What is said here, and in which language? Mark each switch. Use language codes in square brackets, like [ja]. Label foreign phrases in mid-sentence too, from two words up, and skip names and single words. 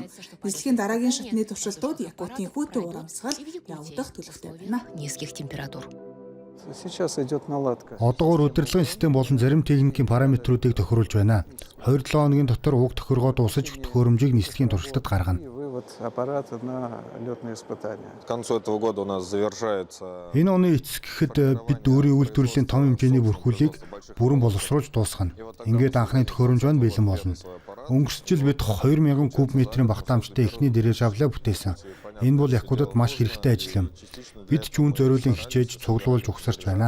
[mn] Нислэгийн дараагийн шатны туршилтууд Якутийн хүүтэн уур амьсгал явагдах төлөвтэй байна. [ru] низких температур. [mn] Одоогоор удирдлагын систем болон зарим техникийн параметруудыг тохируулж байна. 2-7 хоногийн дотор уг тохиргоо дуусаж төхөөрөмжийг нислэгийн туршилтад гаргана. [ru] аппарат на летные испытания. К концу этого года у нас завершается. [mn] Энэ оны эцэс гэхэд бид өөрийн үйлдвэрлэлийн том хэмжээний бүрхүүлийг бүрэн боловсруулж дуусгана. Ингээд анхны төхөөрөмж нь бэлэн болно. Өнгөрсөн жил бид 2000 куб метрийн багтаамжтай эхний дирижаблаа бүтээсэн. Энэ бол Якутад маш хэрэгтэй ажил юм. Бид ч үүн зориулын хичээж цуглуулж угсарч байна.